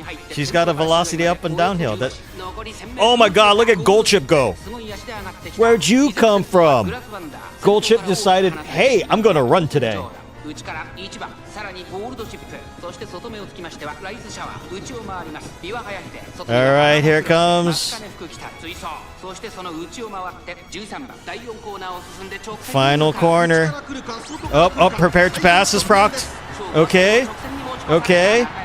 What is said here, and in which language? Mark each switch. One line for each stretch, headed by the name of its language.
English: She's got a velocity up and downhill. That. Oh my God! Look at Gold Chip go. Where'd you come from? Gold Chip decided, hey, I'm gonna run today.
Japanese: 内から1番さらにゴールドシップそして外目をつきましてはライズシャワー内を回ります三輪隼秀
English: Alright, here it comes.
Japanese: そしてその内を回って13番第4コーナーを進んで直線
English: Final corner. Oh, prepared to pass is procced. Okay. Okay.